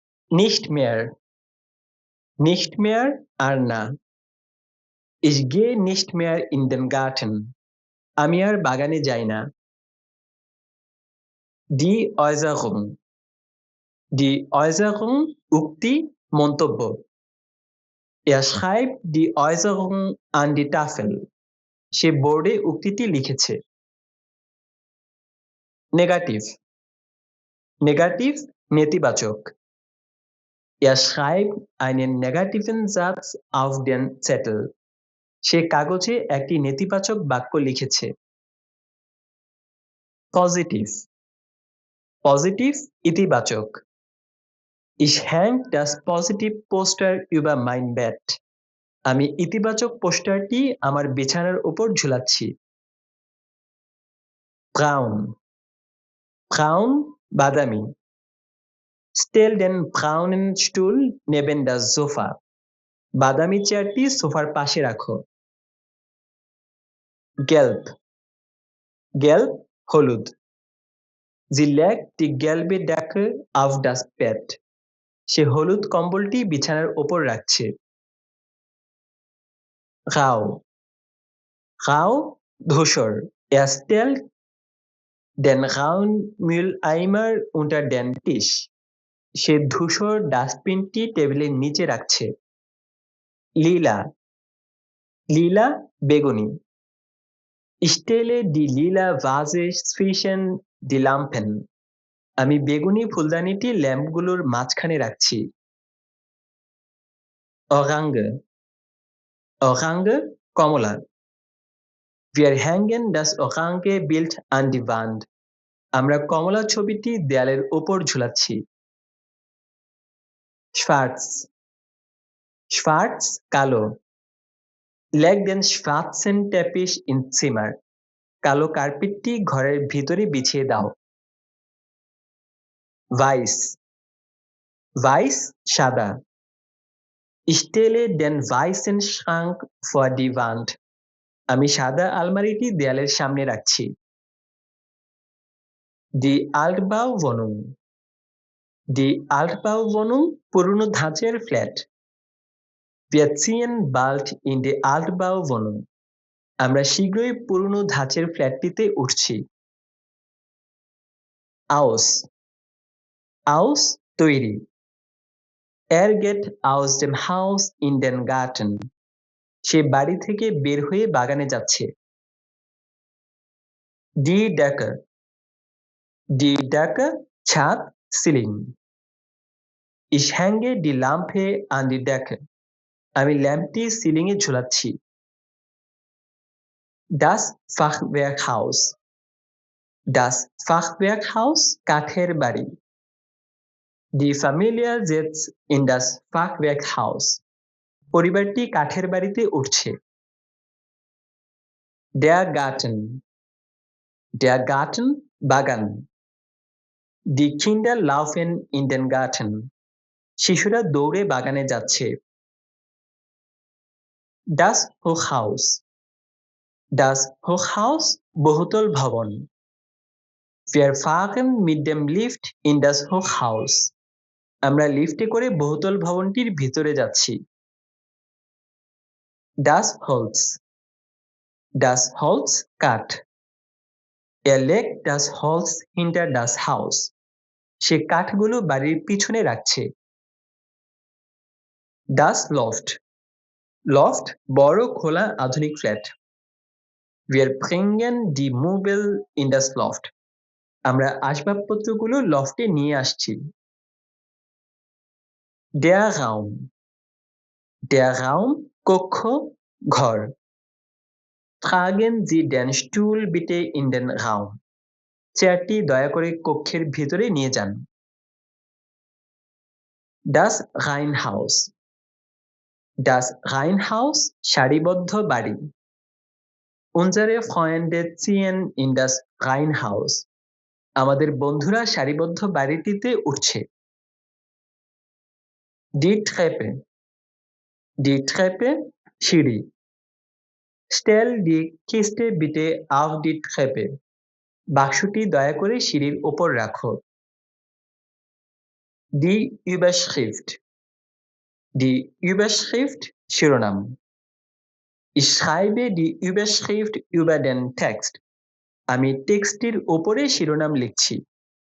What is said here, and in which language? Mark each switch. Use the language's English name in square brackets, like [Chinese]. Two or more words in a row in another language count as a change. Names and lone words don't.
[German] Nicht mehr. Nicht mehr [Bangla] আর না। [German] Ich gehe nicht mehr in den Garten. [Bangla] আমি আর বাগানে যাই না। [German] Die Äußerung. Die Äußerung [Bangla] উক্তি মন্তব্য। [German] Er schreibt die Äußerung an die Tafel. [Bangla] সে বোর্ডে উক্তিটি লিখেছে। Negativ. Negativ নেতিবাচক। [German] Er schreibt einen negativen Satz auf den Zettel. [Bangla] সে কাগজে একটি নেতিবাচক বাক্য লিখেছে। [German] Positiv. Positiv ইতিবাচক। Ich hang das positive Poster über mein Bett. [Bangla] আমি ইতিবাচক পোস্টারটি আমার বিছানার উপর ঝুলাচ্ছি। [German] Braun. Braun বাদামি। Stell den braunen Stuhl neben das Sofa. [Bangla] বাদামি চেয়ারটি সোফার পাশে রাখো। Gelb. Gelb হলুদ। [German] Sie legt die gelbe Decke auf das Bett. [Bangla] সে হলুদ কম্বলটি বিছানার উপর রাখছে। [German] Grau. Grau ধূসর। Er stellt den grauen Mülleimer unter den Tisch. [Bangla] সে ধূসর ডাস্টবিনটি টেবিলের নিচে রাখছে। [German] Lila. Lila বেগুনি। Ich stelle die lila Vase zwischen die Lampen. [Bangla] আমি বেগুনি ফুলদানিটি ল্যাম্পগুলোর মাঝখানে রাখছি। [German] Orange. Orange কমলা। Wir hängen das orange Bild an die Wand. [Bangla] আমরা কমলা ছবিটি দেয়ালের উপর ঝুলাচ্ছি। [German] Schwarz. Schwarz কালো। Leg den schwarzen Teppich ins Zimmer. [Bangla] কালো কার্পেটটি ঘরের ভিতরে বিছিয়ে দাও। [German] Weiß. Weiß সাদা। Ich stelle den weißen Schrank vor die Wand. [Bangla] আমি সাদা আলমারিটি দেয়ালের সামনে রাখছি। [German] Die Altbauwohnung. Die Altbauwohnung [Bangla] পুরনো ধাঁচের ফ্ল্যাট। [German] Wir ziehen bald in die Altbauwohnung. [Bangla] আমরা শীঘ্রই পুরনো ধাঁচের ফ্ল্যাটটিতে উঠছি। [German] Aus. Aus তৈরি। Er geht aus dem Haus in den Garten. [Bangla] সে বাড়ি থেকে বের হয়ে বাগানে যাচ্ছে। [German] Die Decke. Die Decke [Bangla] ছাদ সিলিং। [German] Ich hänge die Lampe an die Decke. [Bangla] আমি ল্যাম্পটি সিলিংয়ে ঝুলাচ্ছি। [German] Das Fachwerkhaus. Das Fachwerkhaus [Bangla] কাঠের বাড়ি। [German] Die Familie setzt in das Fachwerkhaus. [Bangla] পরিবারটি কাঠের বাড়িতে উঠছে। [German] Der Garten. Der Garten বাগান। Die Kinder laufen in den Garten. [Bangla] শিশুরা দৌড়ে বাগানে যাচ্ছে। [German] Das Hochhaus. Das Hochhaus [Bangla] বহুতল ভবন। [German] Wir fahren mit dem Lift in das Hochhaus. [Bangla] আমরা লিফটে করে বহুতল ভবনটির ভিতরে যাচ্ছি। [German] Das Holz. Das Holz কাঠ। Er legt das Holz hinter das Haus. [Bangla] সে কাঠগুলো বাড়ির পিছনে রাখছে। [German] Das Loft. [Bangla] Loft বড় খোলা আধুনিক ফ্ল্যাট। [German] Wir bringen die Möbel in das Loft. [Bangla] আমরা আসবাবপত্রগুলো লফটে নিয়ে আসছি। [German] Der Raum. Der Raum [Bangla] কক্ষ ঘর। [German] Tragen Sie den Stuhl bitte in den Raum. [Bangla] চেয়ারটি দয়া করে কক্ষের ভিতরে নিয়ে যান। [German] Das Reihenhaus. Das Reihenhaus [Bangla] সারিবদ্ধ বাড়ি। [German] Unsere Freunde ziehen in das Reihenhaus. [Bangla] আমাদের বন্ধুরা সারিবদ্ধ বাড়িটিতে উঠছে। [German] Die Treppe. Die Treppe সিঁড়ি। Stell die Kiste bitte auf die Treppe. [Bangla] বাক্সটি দয়া করে সিঁড়ির উপর রাখো। [German] Die Überschrift. Die Überschrift শিরোনাম। Ich schreibe die Überschrift über den Text. [Bangla] আমি টেক্সটটির উপরে শিরোনাম লিখছি।